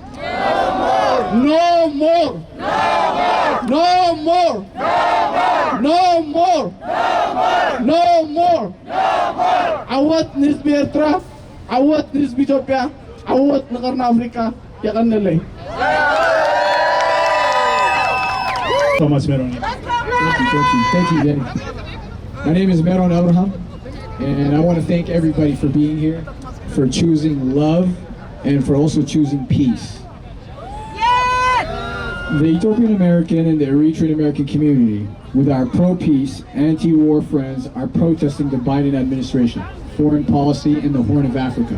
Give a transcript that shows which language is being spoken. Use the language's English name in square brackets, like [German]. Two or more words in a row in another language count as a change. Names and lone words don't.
[English] no more no more no more no more [Tigrinya] ዓወት ንህዝቢ ኤርትራ ዓወት ንህዝቢ ኢትዮጵያ ዓወት ንቐርኒ ኣፍሪካ የቐንለይ [English] Thomas Meron. Thank you, Danny. My name is Meron Abraham, and I want to thank everybody for being here, for choosing love, and for also choosing peace. The Ethiopian American and the Eritrean American community, with our pro-peace, anti-war friends, are protesting the Biden administration, foreign policy in the Horn of Africa.